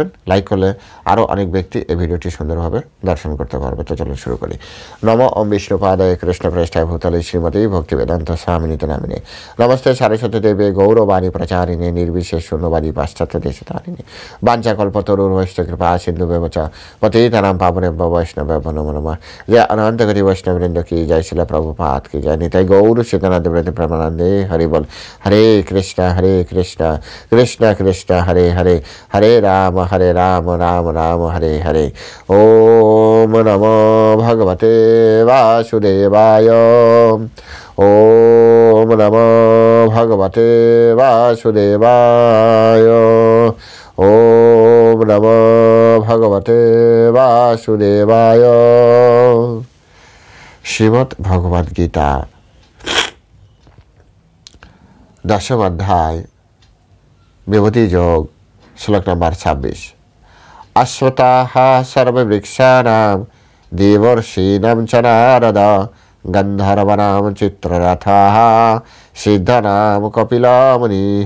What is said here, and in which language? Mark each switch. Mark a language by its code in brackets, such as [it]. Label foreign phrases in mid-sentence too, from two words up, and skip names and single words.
[bn] লাইক করলে আরও অনেক ব্যক্তি এই ভিডিওটি সুন্দরভাবে দর্শন করতে পারবে। তো চলুন শুরু করি। [sa] নম ওম বিষ্ণুপাদায় কৃষ্ণপ্রেষ্ঠায় ভূতলে শ্রীমতী ভক্তিবেদান্ত স্বামিনীত নামিনে নমস্তে সারস্বতী দেবে গৌরবাণী প্রচারিণী নির্বিশেষ শূন্যবাদী পাশ্চাত্য দেশতারিণী বাঞ্ছাকল্পতরুর বৈষ্ণব কৃপা সিন্ধু ব্যবচ পতিতানাং পাবনেভ্যো বৈষ্ণবেভ্যো নমো নমঃ। [bn] জয় অনন্ত গতি বৈষ্ণববৃন্দ [hi] की जय, [bn] শিল প্রভুপাদ [hi] की जय, [bn] নিতাই গৌর সীতানাথ ব্রত প্রেমানন্দে হরি বল। [sa] হরে কৃষ্ণ কৃষ্ণ কৃষ্ণ হরে হরে, হরে রাম রাম রাম হরে হরে। ওম নমো ভগবতে বাসুদেবায়। ওম নমো ভগবতে বাসুদেবায়। ওম নমো ভগবতে বাসুদেবায়। [bn] শ্রীমদ্ ভগবদ গীতা 10ম অধ্যায় বিভূতি যোগ, শ্লোক নম্বর 26। [sa] অশ্বতাঃ সর্ববৃক্ষানাং দেবর্ষীণাং চ নারদ গন্ধর্বানাং চিত্ররথাঃ সিদ্ধানাং কপিলো মুনিঃ।